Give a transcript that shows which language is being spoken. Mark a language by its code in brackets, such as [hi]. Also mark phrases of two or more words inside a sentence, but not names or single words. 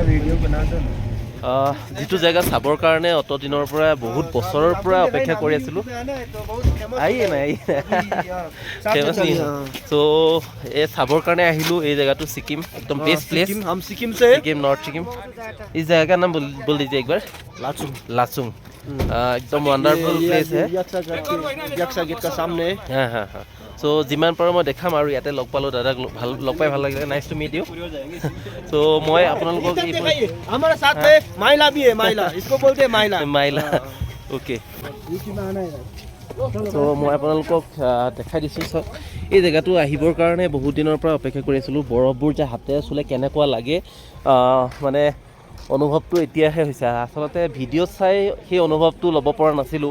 [as] যিটো জেগা চাবৰ কাৰণে অত দিনৰ পৰা বহুত বছৰৰ পৰা অপেক্ষা কৰি আছিলোঁ। চ' এই চাবৰ কাৰণে আহিলোঁ। এই জেগাটো ছিকিম, একদম [en] best place. [as] ছিকিম নৰ্থ ছিকিম। [hi] इस जगह का नाम बोल दीजिए एक बार। लाचुंग। एकदम [en] wonderful place [hi] है। यक्षा गेट का सामने। हाँ हाँ हाँ। [as] চ' যিমান পাৰোঁ মই দেখাম और ইয়াতে লগ পালোঁ দাদাক, ভাল লগ পাই ভাল লাগিলে। [en] nice to meet you. [as] চ' মই আপোনালোকক [hi] हमारे साथ में माइला भी है, माइला इसको बोलते हैं माइला। [as] মাইলা ओके। চ' মই আপোনালোকক দেখাই দিছোঁ। চাওক এই জেগাটো আহিবৰ কাৰণে বহুত দিনৰ পৰা অপেক্ষা কৰি আছিলোঁ। বৰফবোৰ যে হাতেৰে চুলে কেনেকুৱা লাগে মানে অনুভৱটো এতিয়াহে হৈছে। আচলতে ভিডিঅ'ত চাই সেই অনুভৱটো ল'ব পৰা নাছিলোঁ।